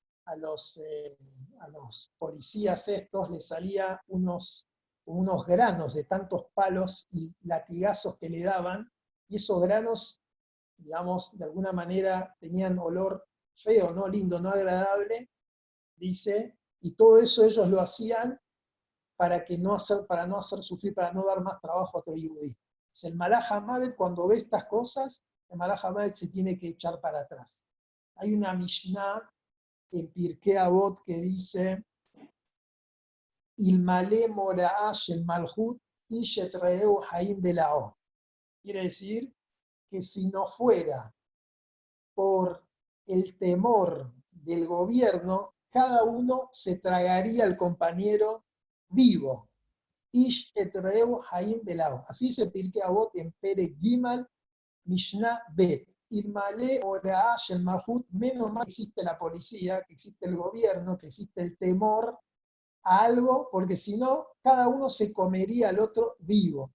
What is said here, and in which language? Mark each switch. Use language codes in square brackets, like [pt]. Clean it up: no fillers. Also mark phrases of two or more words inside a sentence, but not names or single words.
[es] policías estos, les salía unos granos de tantos palos y latigazos que le daban, y esos granos, digamos, de alguna manera tenían olor feo, no lindo, no agradable, dice, y todo eso ellos lo hacían para no hacer sufrir, para no dar más trabajo a otro yudí. El [he] מלאך המוות, [es] cuando ve estas cosas, el [he] מלאך המוות [es] se tiene que echar para atrás. Hay una Mishnah en Pirkei Avot que dice, [he] אילמלא מוראה של מלכות איש את רעהו חיים בלעו. [es] Quiere decir que si no fuera por el temor del gobierno, cada uno se tragaría al compañero vivo. [he] איש את רעהו חיים בלעו. [es] Así se Pirkei Avot en [he] פרק גימל משנה בית. אילמלא מוראה של מלכות, [es] menos mal que existe la policía, que existe el gobierno, que existe el temor a algo, porque si no, cada uno se comería al otro vivo.